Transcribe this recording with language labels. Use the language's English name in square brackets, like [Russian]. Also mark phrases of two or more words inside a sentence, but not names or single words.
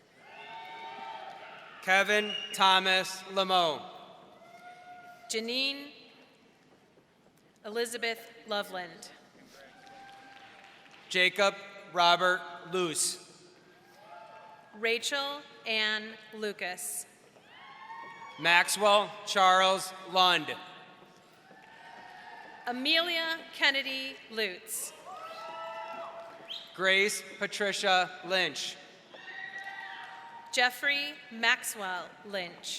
[English] Kevin Thomas Lamo. Janine Elizabeth Loveland. Jacob Robert Luce. Rachel Ann Lucas. Maxwell Charles Lund. Amelia Kennedy Lutz. Grace Patricia Lynch. Jeffrey Maxwell Lynch.